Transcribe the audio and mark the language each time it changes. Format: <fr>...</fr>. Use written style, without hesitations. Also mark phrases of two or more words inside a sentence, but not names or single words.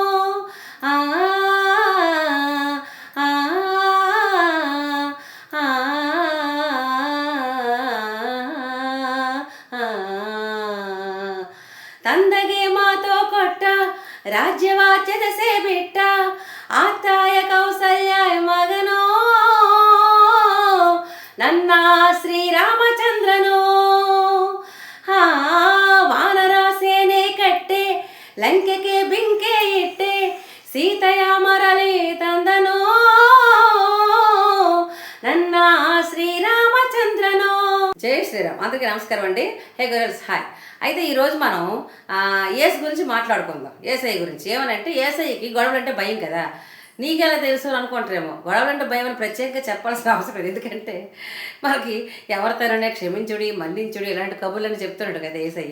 <kn>ತಂದೆಗೆ ಮಾತು ಕೊಟ್ಟ ರಾಜ್ಯವಾಚ್ಯದ ಸೇ ಬಿಟ್ಟ ಆತಾಯ ಕೌಸಲ್ಯ ಮಗನೋ ನನ್ನ ಶ್ರೀರಾಮಚಂದ್ರನೋ. ವಾನರ ಸೇನೆ ಕಟ್ಟೆ ಲಂಕೆಗೆ ಬೆಂಕಿ ಇಟ್ಟೆ ಸೀತೆಯ ಮರಳಿ ತಂದನೋ ನನ್ನ శ్రీరామచంద్రనో.</kn> <te>జై శ్రీరామ్. అందరికీ నమస్కారం అండి.</te> <en>hey girls,</en> <te>హాయ్. అయితే ఈరోజు మనం ఏసు గురించి మాట్లాడుకుందాం. ఏసఐ గురించి. ఏమనంటే ఏసఐకి గొడవలు అంటే భయం కదా. నీకెలా తెలుసు అనుకుంటారేమో. గొడవలు అంటే భయం అని ప్రత్యేకంగా చెప్పాల్సిన అవసరం లేదు. ఎందుకంటే మనకి ఎవరితోనే క్షమించుడి మన్నించుడి ఇలాంటి కబుర్లని చెప్తున్నాడు కదా ఏసయ్య.</te>